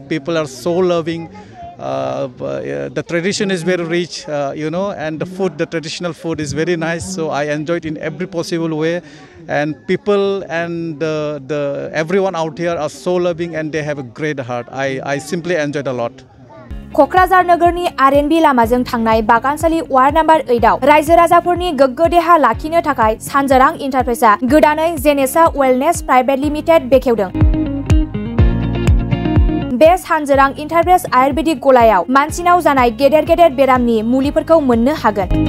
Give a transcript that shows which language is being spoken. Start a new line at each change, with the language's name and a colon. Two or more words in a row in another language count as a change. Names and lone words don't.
English: People are so loving. The tradition is very rich, and the traditional food is very nice. So I enjoyed in every possible way, and people and everyone out here are so loving, and they have a great heart. I simply enjoyed a lot.
Bodo: क'क्राझार नगरनि आरएनबी लामाजों थांनाय बागानसालि वार्ड नम्बर 8 आव रायजो राजाफोरनि गोग्गो देहा लाखिनो थाखाय सानजारां इन्टारप्राइजआ गोदानै जेनेसा वेलनेस प्राइभेट लिमिटेड बेखेवदों। बे सानजारां इन्टारप्राइज आयुर्वेदिक गलायाव मानसिनाव जानाय गेदेर बेरामनि मुलिफोरखौ मोननो हागोन।